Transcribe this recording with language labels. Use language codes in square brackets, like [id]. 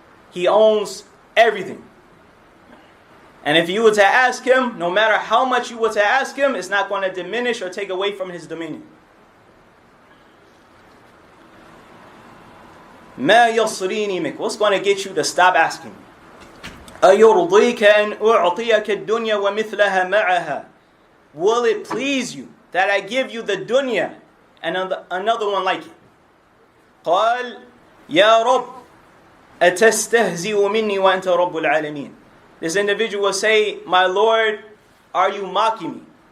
[en] He owns everything. And if you were to ask him, no matter how much you were to ask him, it's not going to diminish or take away from his dominion. [ar] مَا يَصْرِينِي مِنْكَ. [en] What's going to get you to stop asking me? [ar] أَيُرْضِيكَ أَنْ أُعْطِيَكَ الدُّنْيَا وَمِثْلَهَا مَعَهَا. [en] Will it please you that I give you the dunya and another one like it? [ar] قَالْ يَا رَبِّ أَتَسْتَهْزِئُ مِنِّي وَأَنْتَ رَبُّ الْعَالَمِينَ. [en] This individual will say, my Lord, are you mocking me?